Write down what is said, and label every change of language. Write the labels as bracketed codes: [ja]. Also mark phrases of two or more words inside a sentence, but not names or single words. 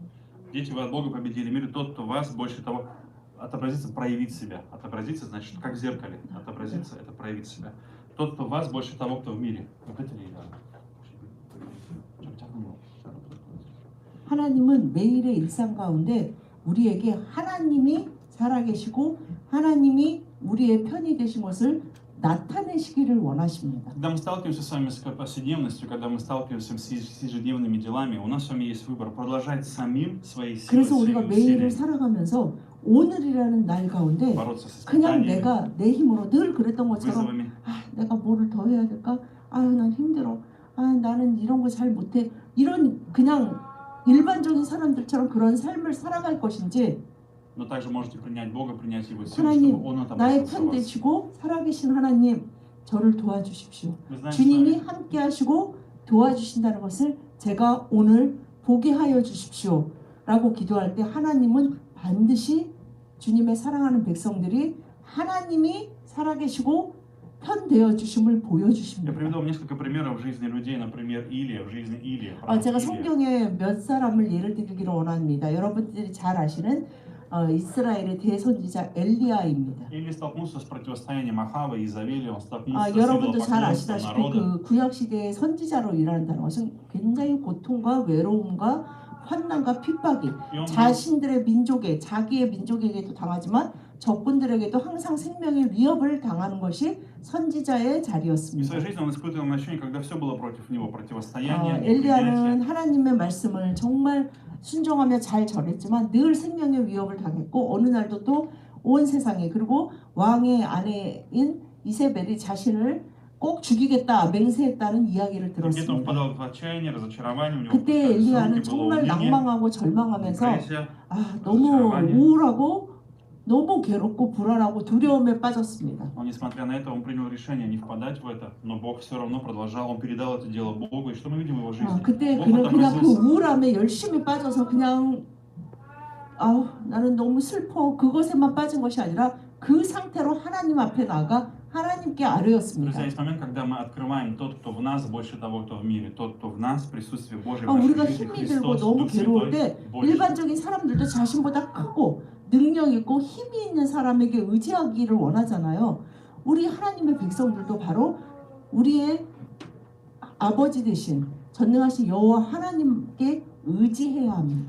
[ru] Дети, вы от Бога победили мир, и тот, кто вас, больше того, отобразится, проявить себя. Отобразиться, значит, как в зеркале. Отобразиться – это проявить себя. Тот, кто вас, больше того, кто в мире. Вот это ли, да. [ko] 좀 작은 거. 하나님은 매일의 일상 가운데 우리에게 하나님이 살아계시고 하나님이 우리의 편이 되신 것을 나타내시기를 원하십니다. [ru] Когда мы сталкиваемся с вами с повседневностью, когда мы сталкиваемся с ежедневными делами, у нас с вами есть выбор продолжать самим своей силой, [ko] 그래서 우리가 [ru] своими [ko] 매일을 [ru] усилиями [ko] 살아가면서 오늘이라는 날 가운데 [ru] бороться с [ko] 그냥 [ru] испытаниями, [ko] 내가 내 힘으로 늘 그랬던 것처럼 [ru] вызовами. [ko] 내가 뭐를 더 해야 될까? 난 힘들어. 나는 이런 거 잘 못해. 이런 그냥 일반적인 사람들처럼 그런 삶을 살아갈 것인지 [ru] Но также можете принять Бога, принять Его силу, [ko] 하나님 [ru] чтобы Он [ko] 나의 [ru] отобразился в [ko] 편 [ru] вас. [ko] 되시고 살아계신 하나님 저를 도와주십시오. [ru] Мы знаем с [ko] 주님이 [ru] вами, [ko] 함께 하시고 도와주신다는 것을 제가 오늘 보게 하여 주십시오 라고 기도할 때 하나님은 반드시 주님의 사랑하는 백성들이 하나님이 살아계시고 편되어 주심을 [ru] я [ko] 보여주십니다. [ru] приведу вам несколько примеров в жизни людей, например, Илия, в жизни Илия. [ko] 제가 [ru] Илия. [ko] 성경에 몇 사람을 예를 들기를 원합니다. 여러분들이 잘 아시는 이스라엘의 대선지자 엘리야입니다. [ru] Илия столкнулся с противостоянием Ахава и Изавелия, он столкнулся с [ko] 여러분도 잘 [ru] идолопоклонством [ko] 아시다시피 [ru] народа. [ko] 그 구약 시대의 선지자로 일한다는 것은 굉장히 고통과 외로움과 환난과 핍박이 [ru] И он был [ko] 자신들의 민족에 자기의 민족에게도 당하지만 적군들에게도 항상 생명의 위협을 당하는 것이 선지자의 [ru] И в [ko] 자리였습니다. [ru] своей жизни он испытывал ощущение, когда все было против него, противостояние, [ko] 엘리야는 [ru] неприятие. [ko] 하나님의 말씀을 정말 순종하며 잘 전했지만 늘 생명의 위협을 당했고 어느 날도 또 온 세상에 그리고 왕의 아내인 이세벨이 자신을 꼭 죽이겠다 맹세했다는 이야기를 [ru] Где-то он [ko] 들었습니다. [ru] впадал в отчаяние, разочарование, у него [ko] 그때 [ru] опускались [ko] 엘리야는 [ru] руки, было [ko] 정말 [ru] уныние, [ko] 낭망하고 절망하면서 [ru] депрессия. [ko] 너무 [ru] разочарование. [ko] 우울하고 너무 괴롭고 불안하고 두려움에 빠졌습니다. [ru] Но несмотря на это, он принял решение не впадать в это, но Бог все равно продолжал, он передал это дело Богу, и что мы видим в его жизни? [ko] 그때 [ru] Бог [ko] 그냥 그 [ru] отобразился. [ko] 우울함에 열심히 빠져서 그냥 나는 너무 슬퍼 그것에만 빠진 것이 아니라 그 상태로 하나님 앞에 나가 하나님께 [ru] Друзья, [ko] 아뢰었습니다. [ru] есть момент, когда мы открываем тот, кто в нас, больше того, кто в мире. Тот, кто в нас, присутствие Божье в [ko] 우리가 [ru] нашей жизни, [ko] 힘이 들고 [ru] Христос, [ko] 너무 [ru] Дух [ko] 괴로울 [ru] Святой, [ko] 때 [ru] больше. [ko] 일반적인 사람들도 자신보다 크고 능력 있고 힘이 있는 사람에게 의지하기를 원하잖아요. 우리 하나님의 백성들도 바로 우리의 아버지 되신 전능하신 여호와 하나님께 의지해야 합니다.